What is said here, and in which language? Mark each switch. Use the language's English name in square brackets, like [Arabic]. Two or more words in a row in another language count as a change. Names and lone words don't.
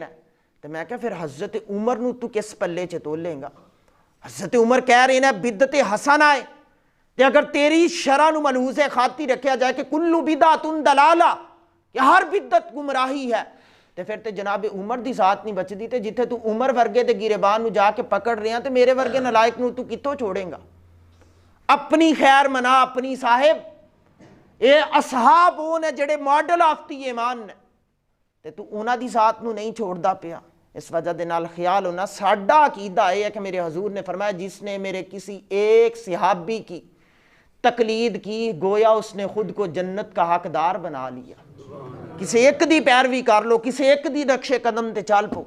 [Punjabi] تو میں کہا پھر حضرت عمر نو تو کس پلے چ تولیں گا؟ حضرت عمر کہہ رہے ہیں بدعت حسنہ ہے، کہ اگر تیری شرح نو ملحوظ خاطی رکھیا جائے کہ [Arabic] کلو بدعت دلالہ [Punjabi] کہ ہر بدعت گمراہی ہے، تو پھر تے جناب عمر دی ذات نہیں بچ دی. تے جتھے تو عمر ورگے تے گریبان نو جا کے پکڑ رہے ہیں تے میرے ورگے نالائق نو تو کتوں چھوڑیں گا؟ اپنی خیر منا اپنی صاحب. اے اصحاب وہ نے جڑے [English] model of the [Punjabi] ایمان نے، تے تو انہاں دی ذات نو نہیں چھوڑدا پیا. اس وجہ دے نال خیال ہونا ساڈا [Urdu] عقیدہ یہ ہے کہ میرے حضور نے فرمایا جس نے میرے کسی ایک صحابی کی تقلید کی گویا اس نے خود کو جنت کا حقدار بنا لیا. [Punjabi] کسی ایک دی پیروی کر لو، کسی ایک دی نقش قدم تے چل پو.